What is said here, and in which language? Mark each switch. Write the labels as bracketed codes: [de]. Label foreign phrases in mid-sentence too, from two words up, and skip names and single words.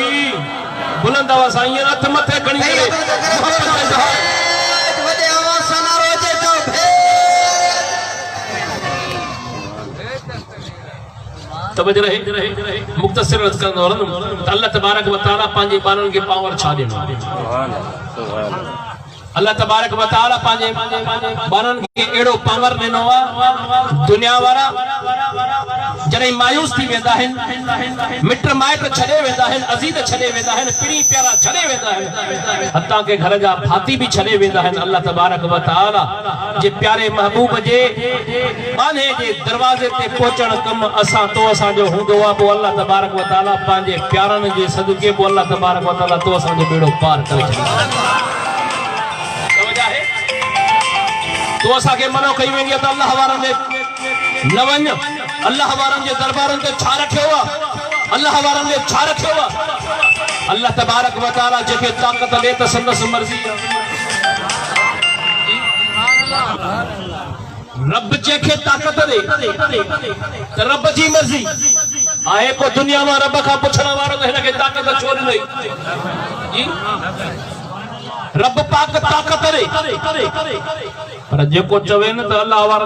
[sd] बुलंद आवाज़ सां ईअं हथ मथे खणी करे तवज्जो रहे मुख्तसर अर्ज़ कंदो रहंदुमि त अल्लाह [ar] تبارك وتعالى [sd] पंहिंजे ॿारनि खे पावर छा ॾिनो। अल्लाह [ar] تبارك وتعالى [sd] पंहिंजे ॿारनि खे अहिड़ो पावर ॾिनो आहे दुनिया वारा जॾहिं मायूस थी वेंदा आहिनि मिट माइट छॾे वेंदा आहिनि अज़ीज़ छॾे वेंदा आहिनि पीढ़ी प्यारा छॾे वेंदा आहिनि हतां के घर जा भाती बि छॾे वेंदा आहिनि अल्लाह [ar] تبارك وتعالى [sd] जे प्यारे महबूब जे आने जे दरवाज़े ते पहुचण कम असां तो असांजो हूंदो आहे पोइ अल्लाह [ar] تبارك وتعالى [sd] पंहिंजे प्यारनि जे सदके पोइ अल्लाह [ar] تبارك وتعالى [sd] तो असांजो बेड़ो पार करे छॾींदो। तो असांखे मनो कई वेंदी आहे त अल्लाह वारनि जे न वञ अल्लाह वारनि जे दरबारनि ते छा रखियो आहे अल्लाह वारनि जे छा रखियो आहे। अल्लाह [ar] تبارك وتعالى [sd] जेके ताक़त ॾे त संदसि मर्ज़ी आहे रब जेके ताक़त ॾे त रब जी मर्ज़ी आहे को दुनिया में रब खां पुछण वारो त हिनखे ताक़त छो ॾिनई जी रब पाक ताक़त ॾे पर जेको चवे न त अल्लाह वारनि